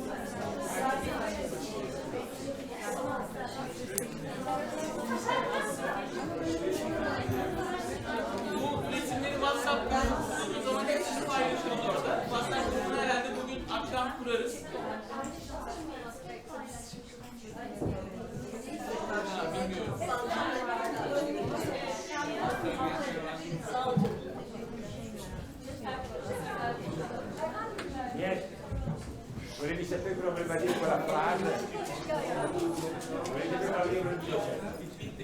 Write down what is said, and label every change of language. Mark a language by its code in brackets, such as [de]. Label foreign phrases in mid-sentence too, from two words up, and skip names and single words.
[tr] Bu resimleri WhatsApp grubunda zaman hepsini paylaşalım orada. WhatsApp grubunu herhalde bugün akşam kurarız. Bilmiyorum. [it] Niente. Volevi sapere cosa voleva dire quella frase? Volevi sapere cosa voleva dire?